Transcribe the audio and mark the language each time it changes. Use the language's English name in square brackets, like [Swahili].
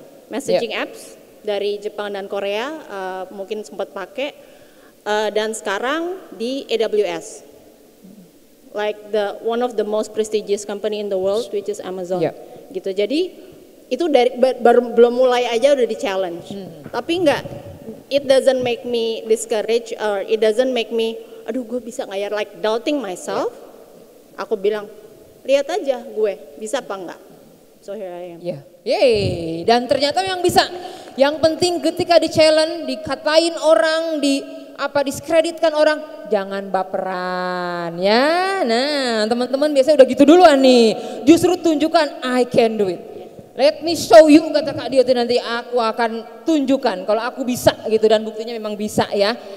[Indonesian] Messaging apps dari Jepang dan Korea mungkin sempat pakai. Dan sekarang di [English] AWS, like one of the most prestigious company in the world, which is Amazon, gitu. [Indonesian] Jadi itu dari belum mulai aja udah di challenge. Tapi enggak, [English] it doesn't make me discouraged or it doesn't make me, [Indonesian] aduh gue bisa nggak ya, [English] like doubting myself. [Indonesian] Aku bilang, lihat aja gue bisa apa enggak. [English] So here I am. [Indonesian] Yeay, dan ternyata yang bisa. Yang penting ketika di challenge, dikatain orang, diskreditkan orang, jangan baperan ya. Nah teman-teman biasanya udah gitu duluan nih, justru tunjukkan [English] I can do it, let me show you, [Indonesian] kata Kak Dioti, nanti aku akan tunjukkan kalau aku bisa gitu, dan buktinya memang bisa ya.